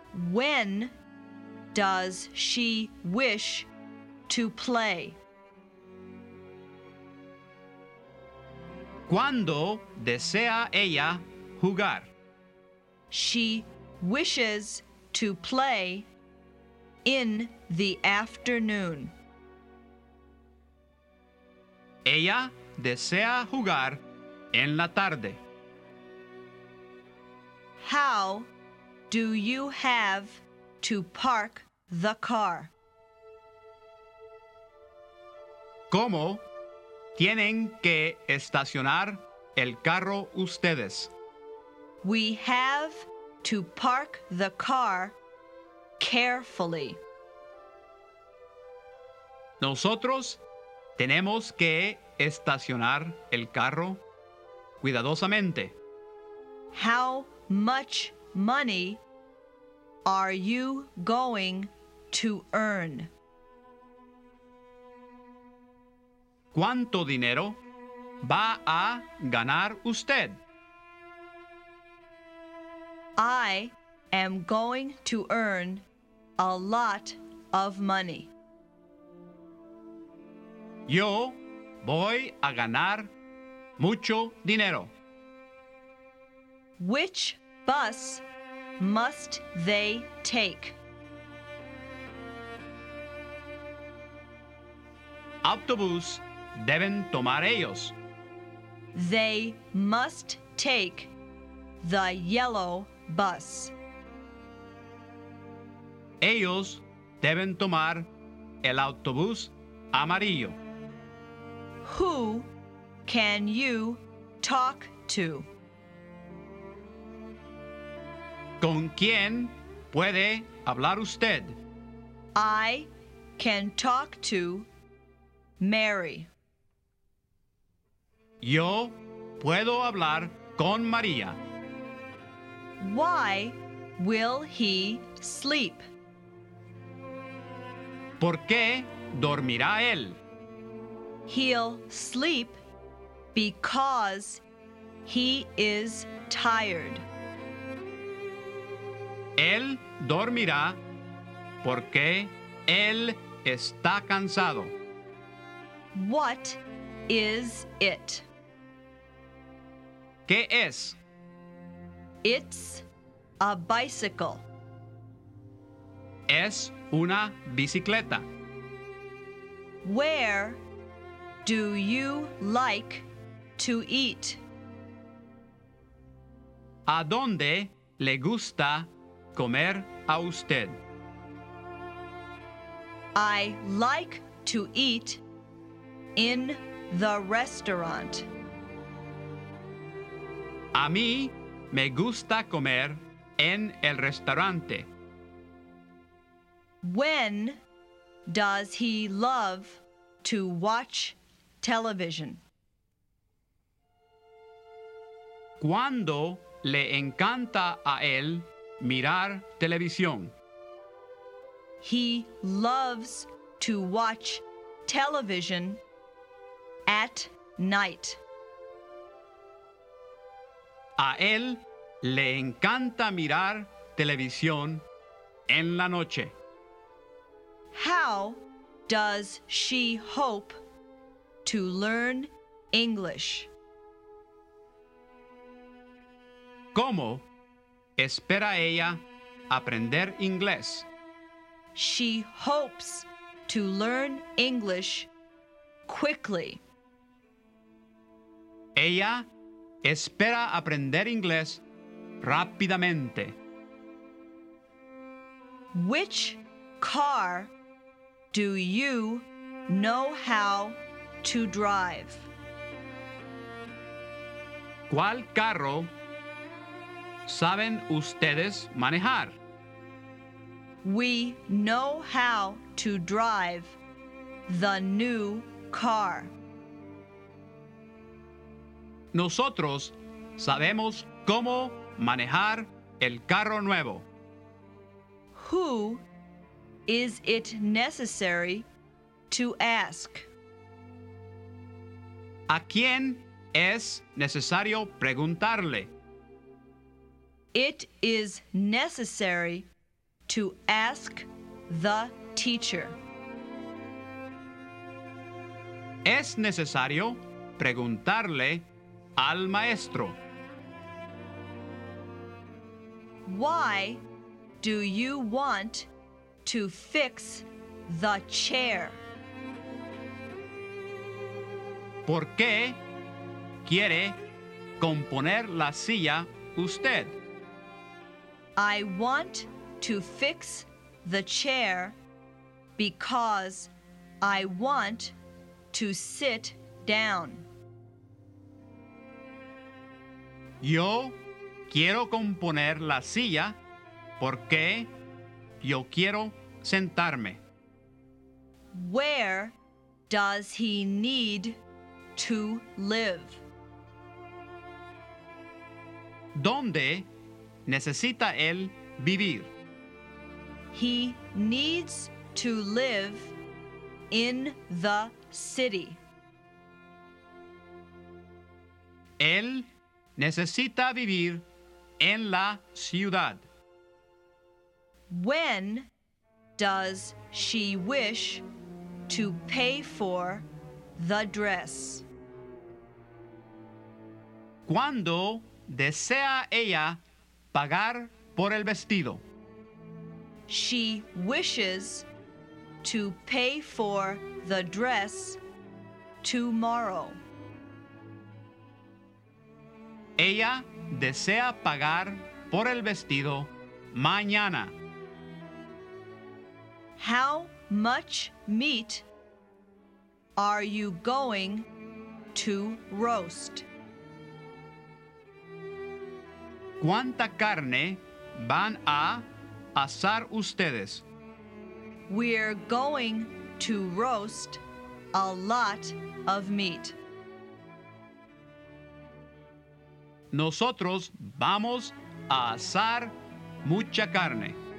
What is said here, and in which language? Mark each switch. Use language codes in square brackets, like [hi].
[en] When does she wish to play? [es] ¿Cuándo desea ella jugar? [en] She wishes to play in the afternoon. [es] Ella desea jugar en la tarde. [en] How do you have to park the car? [es] ¿Cómo tienen que estacionar el carro ustedes? [en] We have to park the car carefully. [es] Nosotros tenemos que estacionar el carro cuidadosamente. [en] How much money are you going to earn? [es] ¿Cuánto dinero va a ganar usted? [en] I am going to earn a lot of money. [es] Yo voy a ganar mucho dinero. [en] Which bus must they take? [es] Autobús deben tomar ellos. [en] They must take the yellow bus. [es] Ellos deben tomar el autobús amarillo. [en] Who can you talk to? [es] ¿Con quién puede hablar usted? [en] I can talk to Mary. [es] Yo puedo hablar con María. [en] Why will he sleep? [es] ¿Por qué dormirá él? [en] He'll sleep because he is tired. [es] Él dormirá porque él está cansado. [en] What is it? [es] ¿Qué es? [en] It's a bicycle. [es] Es una bicicleta. [en] Where do you like to eat? [es] ¿A dónde le gusta comer a usted? [en] I like to eat in the restaurant. [es] A mí me gusta comer en el restaurante. [en] When does he love to watch television? [es] cuando le encanta a él mirar televisión. [en] He loves to watch television at night. [es] A él le encanta mirar televisión en la noche. [en] How does she hope to learn English? [es] ¿Cómo espera ella aprender inglés? [en] She hopes to learn English quickly. [es] Ella espera aprender inglés rápidamente. [en] Which car do you know how to drive? [es] ¿Cuál carro saben ustedes manejar? [en] We know how to drive the new car. [es] Nosotros sabemos cómo manejar el carro nuevo. [en] Who is it necessary to ask? [es] ¿A quién es necesario preguntarle? [en] It is necessary to ask the teacher. [es] Es necesario preguntarle al maestro. [en] Why do you want to fix the chair? [es] ¿Por qué quiere componer la silla usted? [en] I want to fix the chair because I want to sit down. [es] Yo quiero componer la silla porque yo quiero sentarme. [en] Where does he need to live? [es] ¿Dónde necesita él vivir? [en] He needs to live in the city. [es] Él necesita vivir en la ciudad. [en] When does she wish to pay for the dress? [es] ¿Cuándo desea ella pagar por el vestido? [en] She wishes to pay for the dress tomorrow. [es] Ella desea pagar por el vestido mañana. [en] How much meat are you going to roast? [es] ¿Cuánta carne van a asar ustedes? [en] We're going to roast a lot of meat. [es] Nosotros vamos a asar mucha carne.